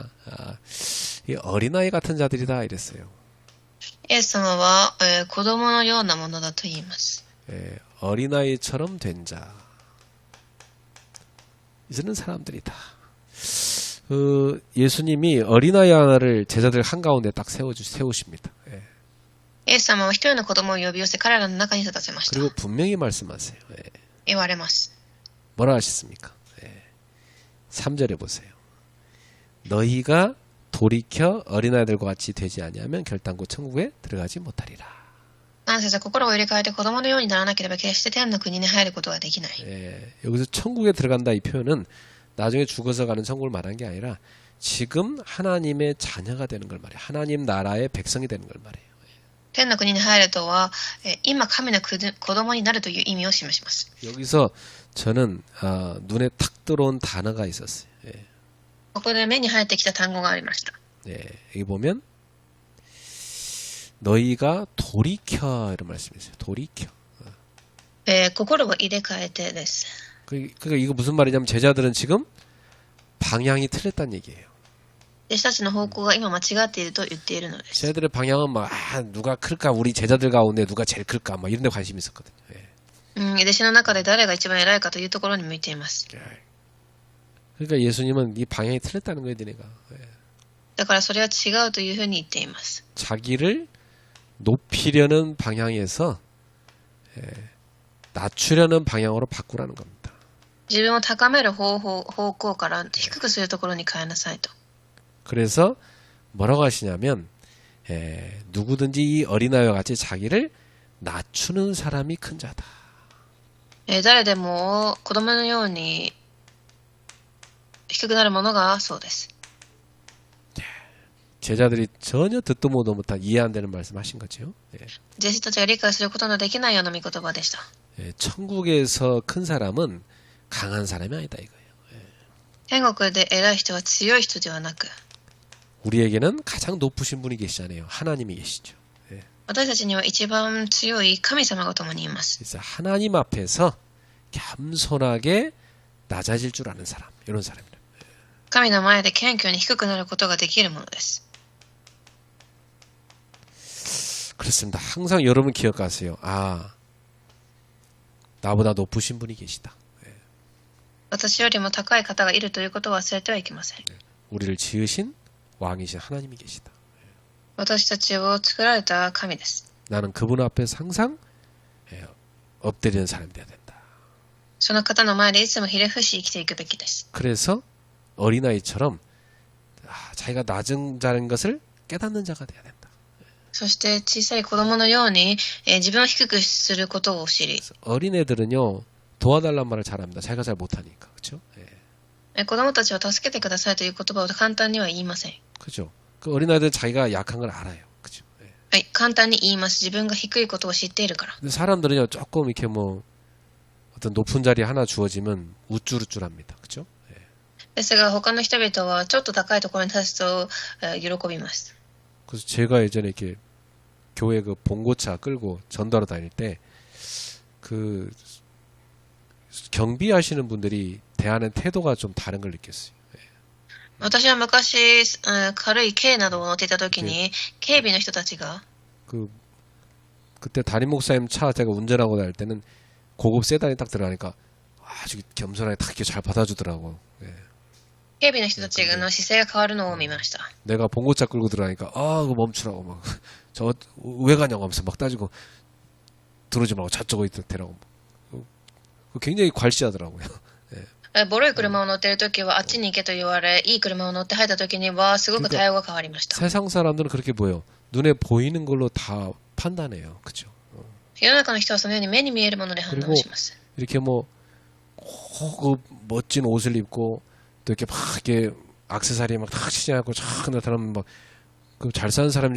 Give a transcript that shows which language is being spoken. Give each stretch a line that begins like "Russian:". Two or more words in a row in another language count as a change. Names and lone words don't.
Korean: 이 어린아이 같은 자들이다 이랬어요.
Japanese: イエス様は、子供のようなものだと言います。
Korean: 어린아이처럼 된 자. 이제는 사람들이다. 예수님이 어린아이 하나를 제자들 한가운데 딱 세우십니다.
Japanese: イエス様は一人の子供を呼び寄せ彼らの中に立たせました。
Korean: 그리고 분명히 말씀하세요.
Japanese: 言われます。
Korean: 뭐라 하셨습니까? 3절에 보세요. 너희가 돌이켜 어린아이들과 같이 되지 아니하면 결단코 천국에 들어가지 못하리라.
Japanese: 何節は心を入れ替えて子供のようにならなければ決して天の国に入ることができない。
Korean: 여기서 천국에 들어간다 이 표현은 나중에 죽어서 가는 천국을 말한 게 아니라 지금 하나님의 자녀가 되는 걸 말해요. 하나님 나라의 백성이 되는 걸 말해요.
Japanese: 天の国に入るとは、今神の子供になるという意味を示します。
Korean: 여기서 저는 눈에 탁 들어온 단어가 있었어요.
Japanese: ここで目に入ってきた単語がありました。
Korean: 여기 보면 너희가 돌이켜 이런 말씀이세요. 돌이켜.
Japanese: 心を入れ替えてです。
Korean: 그러니까 이거 무슨 말이냐면 제자들은 지금 방향이 틀렸다는 얘기예요.
Japanese: 弟子たちの方向が今間違っていると言っているのです。
Korean: 제자들의 방향은 막 누가 클까 우리 제자들 가운데 누가 제일 클까 막 이런 데 관심이 있었거든요.
Japanese: 弟子の中で誰が一番偉いかというところに向いています。
Korean: 그러니까 예수님은 이 방향이 틀렸다는 거예요, 니네가.
Japanese: だからそれは違うというふうに言っています。
Korean: 자기를 높이려는 방향에서 낮추려는 방향으로 바꾸라는 겁니다.
Japanese: 自分を高める方向から低くするところに変えなさいと。
Korean: 그래서 뭐라고 하시냐면 누구든지 이 어린아이와 같이 자기를 낮추는 사람이 큰 자다.
Japanese: 誰でも子供のように低くなるものがそうです。
Korean: 제자들이 전혀 듣도 보도 못한 이해 안 되는 말씀하신 거죠.
Japanese: 弟子たちが理解することのできないような御言葉でした。
Korean: 천국에서 큰 사람은 강한 사람이 아니다 이거예요.
Japanese: 天国で偉い人は強い人ではなく、
Korean: 우리에게는 가장 높으신 분이 계시잖아요. 하나님이 계시죠.
Japanese: 私たちには一番強い神様が共にいます。
Korean: 그래서 하나님 앞에서 겸손하게 낮아질 줄 아는 사람, 이런 사람입니다.
Japanese: 神の前で謙虚に低くなることができるものです。
Korean: 그렇습니다. 항상 여러분 기억하세요. 아, 나보다 높으신 분이 계시다.
Japanese: 私よりも高い方がいるということを忘れてはいけません。
Korean: 우리를 지으신 왕이신 하나님이 계시다.
Japanese: 私たちを作られた神です。
Korean: 나는 그분 앞에서 항상 엎드리는 사람이 돼야 된다.
Japanese: その方の前でいつもひれ伏し生きていくべきです。
Korean: 그래서 어린아이처럼 자기가 낮은 자인 것을 깨닫는 자가 돼야 된다.
Japanese: そして小さい子供のように、自分を低くすることを知り、
Korean: 어린애들은요 도와달란 말을 잘합니다. 자기가 잘 못하니까. 그렇죠? 예.
Japanese: 子供たちは助けてくださいという言葉を簡単には言いません。
Korean: 그죠? 그 어린아이들은 자기가 약한 걸 알아요. 그죠? 예.
Japanese: はい、簡単に言います。自分が低いことを知っているから。
Korean: 근데 사람들은요 조금 이렇게 뭐 어떤 높은 자리 하나 주어지면 우쭐우쭐합니다. 그죠? 예.
Japanese: ですが他の人々はちょっと高いところに立つと、喜びます。
Korean: 그래서 제가 예전에 이렇게 교회 그 봉고차 끌고 전도하러 다닐 때 그 경비하시는 분들이 대하는 태도가 좀 다른 걸 느꼈어요.
Japanese: 私は昔、軽い軽などを乗っていた時に、警備の人たちが、
Korean: 그때 담임 목사님 차 제가 운전하고 다닐 때는 고급 세단이 딱 들어가니까 아주 겸손하게 딱 이렇게 잘 받아주더라고. 예.
Japanese: 警備の人たちの姿勢が変わるのを見ました。
Korean: 내가 봉고차 끌고 들어가니까 그거 멈추라고 막 저 왜 가냐고 하면서 막 따지고 들어오지 말고 저쪽으로 대라고 굉장히 괄시하더라고요.
Japanese: ボロい車を乗っている時はあっちに行けと言われ、いい車を乗って入った時にはすごく対応が変わりました。
Korean: 세상 사람들은 그렇게 보여. 눈에 보이는 걸로 다 판단해요. 그렇죠?
Japanese: 世の中の人はそのように目に見えるもので判断します。
Korean: 이렇게 뭐 그 멋진 옷을 입고 또 이렇게 막 이렇게 액세서리 막 다 치장하고 쫙 나타나면 막 그 잘 사는 사람이죠.